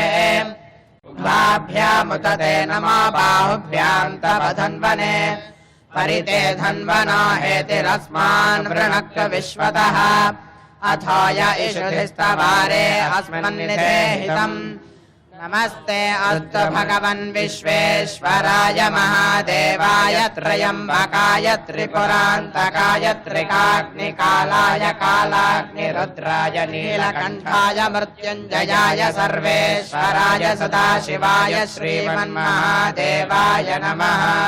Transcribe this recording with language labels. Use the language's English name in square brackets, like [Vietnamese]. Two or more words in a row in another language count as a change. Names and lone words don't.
[Sanskrit] ఉభాభ్యాముదతే నమో బాహుభ్యాం తవ ధన్వనే. పరితే ధన్వనో హేతిరస్మాన్ వృణక్త విశ్వతః. అథో య ఇషుధిస్తవారే అస్మన్నిధేహితం. नमस्ते अस्तु भगवन् विश्वेश्वराय महादेवाय त्र्यम्बकाय त्रिपुरान्तकाय त्रिकाग्निकालाय कालाग्निरुद्राय नीलकण्ठाय मृत्युञ्जयाय सर्वेश्वराय सदाशिवाय श्रीमन्महादेवाय नमः।